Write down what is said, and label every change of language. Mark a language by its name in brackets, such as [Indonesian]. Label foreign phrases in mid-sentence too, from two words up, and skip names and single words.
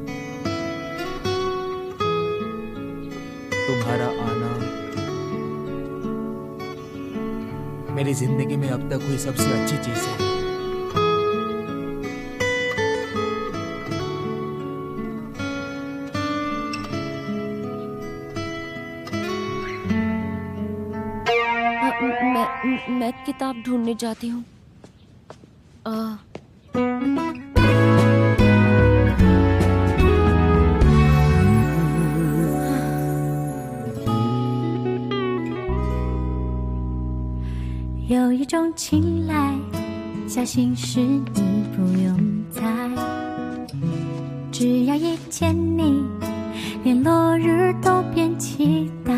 [Hindi] तुम्हारा आना मेरी जिंदगी में अब तक हुई सबसे अच्छी चीज है। मैं किताब ढूंढने जाती हूँ। [Chinese] 有一种青睐，小心事你不用猜，只要一见你，连落日都变期待。